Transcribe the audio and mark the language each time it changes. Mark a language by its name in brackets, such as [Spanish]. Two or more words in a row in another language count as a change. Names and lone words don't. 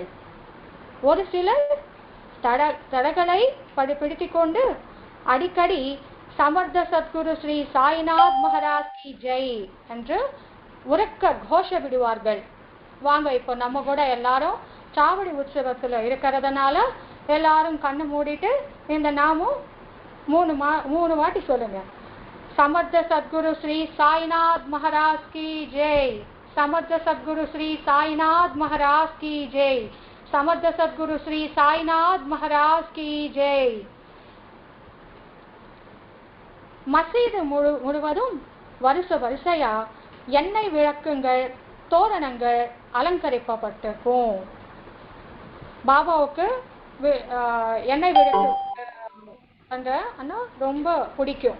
[Tamil] ஒரு சிலர் தடகளை பிடித்துக் கொண்டு அடிக்கடி [Hindi] समर्थ सद्गुरु श्री साईनाथ महाराज की जय [Tamil] என்று உரக்க கோஷ விடுவார்கள். வாங்க இப்போ நம்ம கூட எல்லாரும் சாவடி உற்சவத்துல இருக்கிறதுனால எல்லாரும் கண்ணு மூடிட்டு இந்த நாமும் 3 வாட்டி சொல்லுங்க. [Hindi] समर्थ सद्गुरु श्री साईनाथ महाराज की जय, समर्थ सद्गुरु श्री साईनाथ महाराज की जय, समर्थ सद्गुरु श्री साईनाथ महाराज की जय. [Tamil] மசீது முழுவதும் வரிசையா எண்ணெய் விளக்குங்கள், தோரணங்கள் அலங்கரிக்கப்பட்டிருக்கும். பாபாவுக்கு எண்ணெய் விளக்கு ரொம்ப பிடிக்கும்.